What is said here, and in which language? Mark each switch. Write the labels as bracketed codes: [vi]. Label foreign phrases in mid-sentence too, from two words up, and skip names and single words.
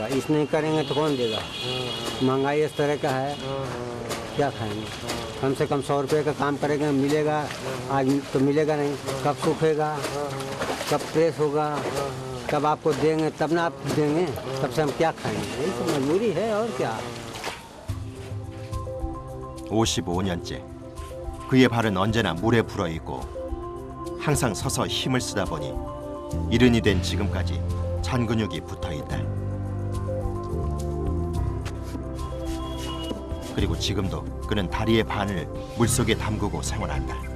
[hi] इस नहीं करेंगे तो कौन देगा। महंगाई इस तरह का है, क्या खाएंगे। कम से कम 100 रुपये का काम करेंगे मिलेगा, आज तो मिलेगा नहीं। कब सूखेगा, कब प्रेस होगा, कब आपको देंगे तब ना आप देंगे, तब से हम क्या खाएंगे। यही तो मजबूरी है और क्या। [ko] 55년째 그의 발은 언제나 물에 불어있고 항상 서서 힘을 쓰다 보니 이른이 된 지금까지 잔 근육이 붙어있다. 그리고 지금도 그는 다리의 반을 물속에 담그고 생활한다.